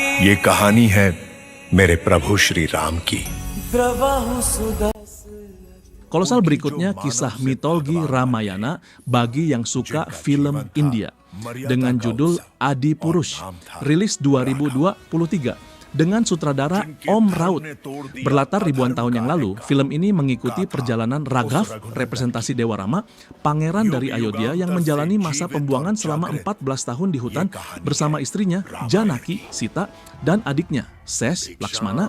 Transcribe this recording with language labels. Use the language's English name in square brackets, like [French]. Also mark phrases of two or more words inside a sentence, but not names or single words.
[Hindi] ये कहानी है मेरे प्रभु श्री राम की. प्रभु सुदर्शन. [Indonesian] Kolosal berikutnya kisah mitologi Ramayana bagi yang suka film India dengan judul Adi Purush, rilis 2023 dengan sutradara Om Raut. Berlatar ribuan tahun yang lalu, film ini mengikuti perjalanan Raghav, representasi Dewa Rama, pangeran dari Ayodhya yang menjalani masa pembuangan selama 14 tahun di hutan bersama istrinya Janaki, Sita, dan adiknya Sesh, Lakshmana.